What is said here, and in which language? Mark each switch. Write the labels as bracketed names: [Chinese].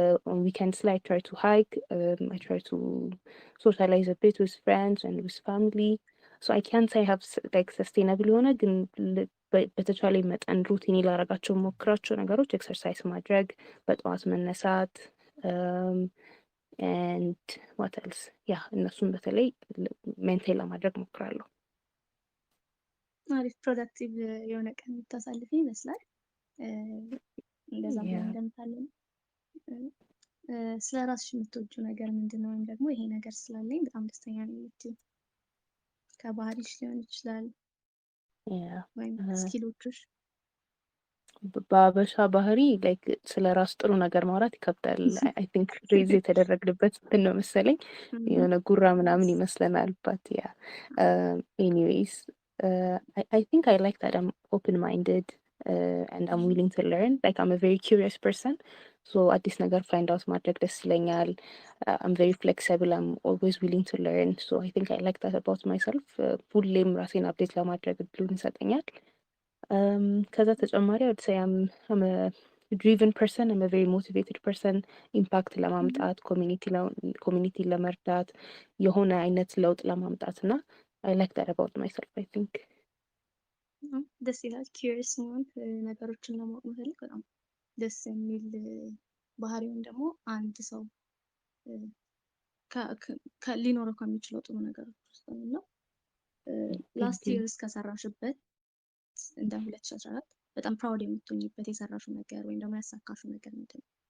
[English] On weekends I try to hike, I try to socialize a bit with friends and with family, so I can't say I have like sustainable [Amharic] የሆነ ግን በተቻለ መጠን ሩቲን ላደርጋቸው ሞክራቸው ነገሮች ኤክሰርሳይዝ ማድረግ፣ በጠዋት መነሳት [English] and what else [Amharic] እነሱን በተለይ ሜንቴን ለማድረግ ሞክራለሁ። አሪፍ ፕሮዳክቲቭ የሆነ ቀን የምታሳልፊ ይመስላል። እንደዛ ብለን እንደምታለን። ስለ ራስሽ የምትወጂው ነገር ምንድን ነው? ወይም ደግሞ ይሄ ነገር ስላለኝ በጣም ደስተኛ ነኝ የምትይው ከባህሪሽ ሊሆን ይችላል ወይም ስኪሎችሽ። በአበሻ ባህሪ [English] ላይክ [Amharic] ስለ ራስ ጥሩ ነገር ማውራት ይከብዳል። [English] አይ ቲንክ ሬዝ [Amharic] የተደረግንበት እንትን ነው መሰለኝ የሆነ ጉራ ምናምን ይመስለናል። [English] ባት ኤኒዌይስ I think I like that I'm open-minded and I'm willing to learn. Like I'm a very curious person, so [Amharic] አዲስ ነገር [English] find out [Amharic] ማድረግ ደስ ይለኛል። [English] I'm very flexible, I'm always willing to learn, so I think I like that about myself. [Amharic] ሁሌም ራሴን አፕዴት ለማድረግ እድሉን ይሰጠኛል። ከዛ ተጨማሪ [English] I would say I'm a driven person, I'm a very motivated person. [Amharic] ኢምፓክት ለማምጣት ኮሚኒቲ ለመርዳት የሆነ አይነት ለውጥ ለማምጣት እና [English] I like that about myself, I think. [Amharic] ደስ ይላል። ኪሪየስ መሆን ነገሮችን ለማወቅ መፈለግ በጣም ደስ የሚል ባህሪውን ደግሞ አንድ ሰው ሊኖረው ከሚችለው ጥሩ ነገሮች ውስጥ ነው። ላስት ይር እስከሰራሽበት እንደ 2014 በጣም ፕራውድ የምትሆኝበት የሰራሽው ነገር ወይም ደግሞ ያሳካሽው ነገር ምንድን ነው?